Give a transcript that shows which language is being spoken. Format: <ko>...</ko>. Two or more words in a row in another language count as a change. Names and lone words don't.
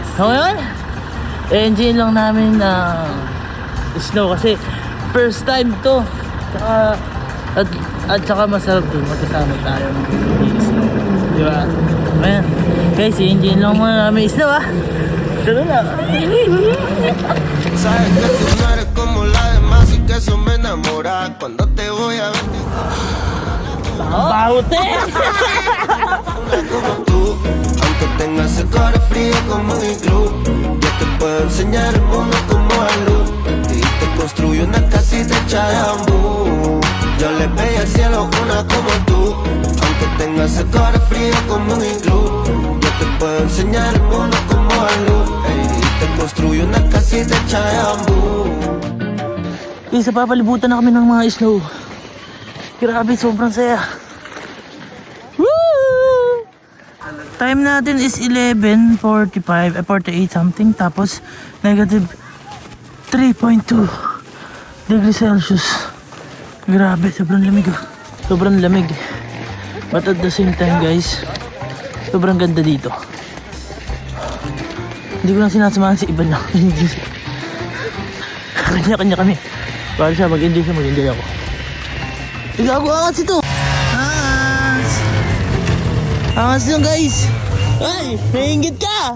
<tl>So ngayon, enjoy lang namin na snow kasi</tl> <en>first time</en> <tl>to. Tsaka, at saka masarap dun magkasama tayo mag-snow. Diba? Ayan. Guys, enjoy lang muna namin snow ah. Tara na.</tl> <es>Sabes que tú no eres como la demás y que eso me enamora. Cuando te voy a ver Baute! una como tú, aunque tengas el corazón frío como un iglú, yo te puedo enseñar el mundo como a luz y te construyo una casita hecha de bambú. Yo le pedí al cielo una como tú, aunque tengas el corazón frío como un iglú, yo te puedo enseñar el mundo como a luz y te construyo una casita hecha de bambú.</es> <tl>Isa papalibutan na kami ng mga snow. Grabe, sobrang saya. Woo! Time natin</tl> <en>is 11:45, 48 something.</en> <tl>Tapos</tl> <en>negative 3.2 degrees Celsius.</en> <tl>Grabe, sobrang lamig oh. Sobrang lamig.</tl> <en>But at the same time guys,</en> <tl>sobrang ganda dito. Hindi ko lang sinasamahan si Iban lang. Kanya-kanya kami. Para siya mag-enjoy siya, mag-enjoy ako. Igago, angas ito! Angas! Angas yun guys! Ay! Nainggit ka!</tl>